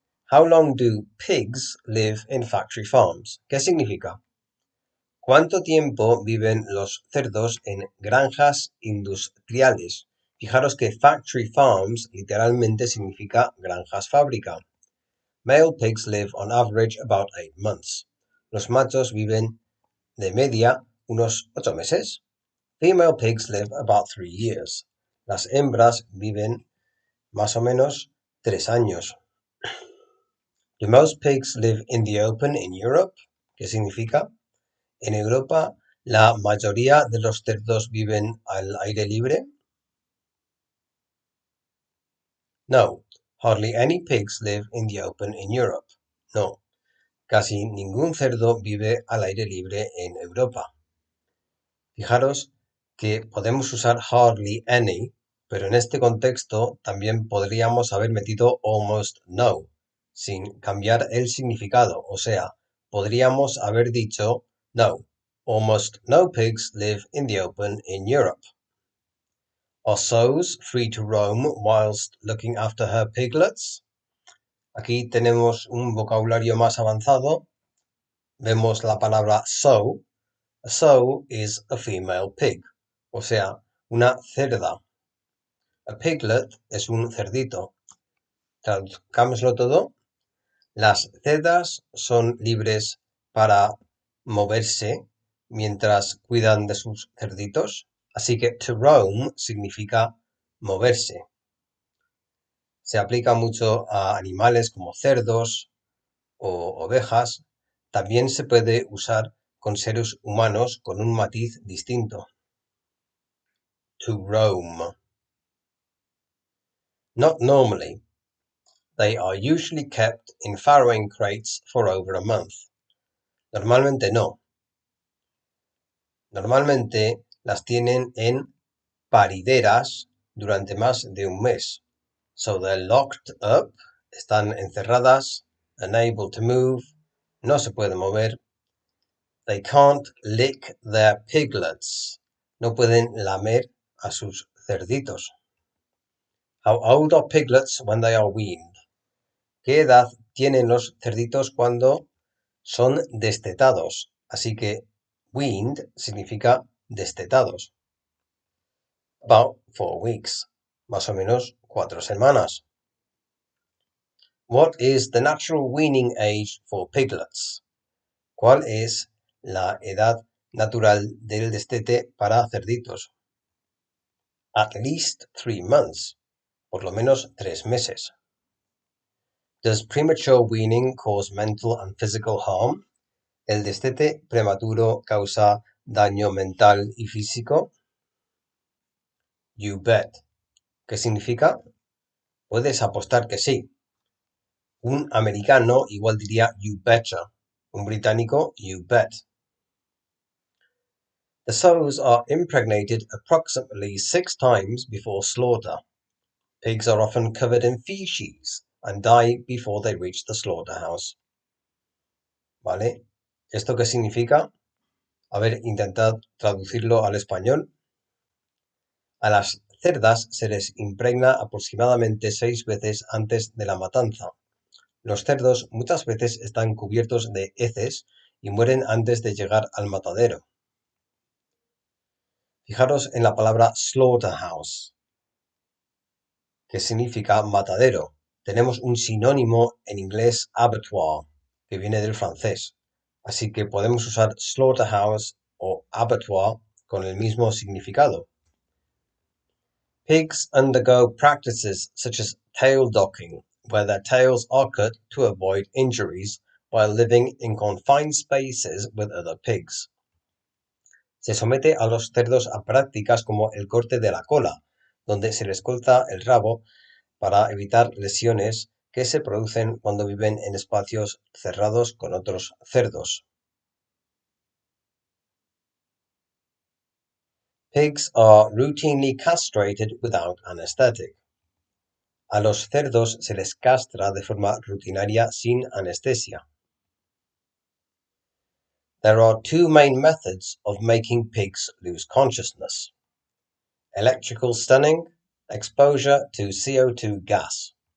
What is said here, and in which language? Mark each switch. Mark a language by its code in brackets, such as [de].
[en] How long do pigs live in factory farms? [es] ¿Qué significa? ¿Cuánto tiempo viven los cerdos en granjas industriales? Fijaros que factory farms literalmente significa granjas fábrica. [en] Male pigs live on average about 8 months. [es] Los machos viven de media unos 8 meses. [en] Female pigs live about 3 years. [es] Las hembras viven más o menos 3 años. [en] Do most pigs live in the open in Europe? [es] ¿Qué significa? En Europa, la mayoría de los cerdos viven al aire libre. [en] No, hardly any pigs live in the open in Europe. [es] No, casi ningún cerdo vive al aire libre en Europa. Fijaros que podemos usar hardly any, pero en este contexto también podríamos haber metido almost no, sin cambiar el significado. O sea, podríamos haber dicho [en] no, almost no pigs live in the open in Europe. Are sows free to roam whilst looking after her piglets? [es] Aquí tenemos un vocabulario más avanzado. Vemos la palabra sow. [en] A sow is a female pig, [es] o sea, una cerda. A piglet es un cerdito. Traduzcámoslo todo. Las cerdas son libres para moverse mientras cuidan de sus cerditos. Así que to roam significa moverse. Se aplica mucho a animales como cerdos o ovejas. También se puede usar con seres humanos con un matiz distinto. [en] To roam. Not normally. They are usually kept in farrowing crates for over a month. [es] Normalmente no. Normalmente las tienen en parideras durante más de un mes. [en] So they're locked up, [es] están encerradas, [en] unable to move, [es] no se pueden mover. [en] They can't lick their piglets. [es] No pueden lamer a sus cerditos. [en] How old are piglets when they are weaned? [es] ¿Qué edad tienen los cerditos cuando son destetados? Así que weaned significa destetados. [en] About 4 weeks. [es] Más o menos 4 semanas. [en] What is the natural weaning age for piglets? [es] ¿Cuál es la edad natural del destete para cerditos? [en] At least 3 months. [es] Por lo menos 3 meses. [en] Does premature weaning cause mental and physical harm? [es] ¿El destete prematuro causa daño mental y físico? [en] You bet. [es] ¿Qué significa? Puedes apostar que sí. Un americano igual diría [en] you betcha. [es] Un británico, [en] you bet. The sows are impregnated approximately 6 times before slaughter. Pigs are often covered in feces and die before they reach the slaughterhouse. [es] ¿Vale? ¿Esto qué significa? A ver, intentad traducirlo al español. A las cerdas se les impregna aproximadamente 6 veces antes de la matanza. Los cerdos muchas veces están cubiertos de heces y mueren antes de llegar al matadero. Fijaros en la palabra slaughterhouse, que significa matadero. Tenemos un sinónimo en inglés abattoir, que viene del francés. Así que podemos usar slaughterhouse o abattoir con el mismo significado. [en] Pigs undergo practices such as tail docking, where their tails are cut to avoid injuries while living in confined spaces with other pigs. [es] Se somete a los cerdos a prácticas como el corte de la cola, donde se les corta el rabo para evitar lesiones que se producen cuando viven en espacios cerrados con otros cerdos. [en] Pigs are routinely castrated without anesthetic. [es] A los cerdos se les castra de forma rutinaria sin anestesia. [en] There are two main methods of making pigs lose consciousness: electrical stunning, exposure to CO2 gas.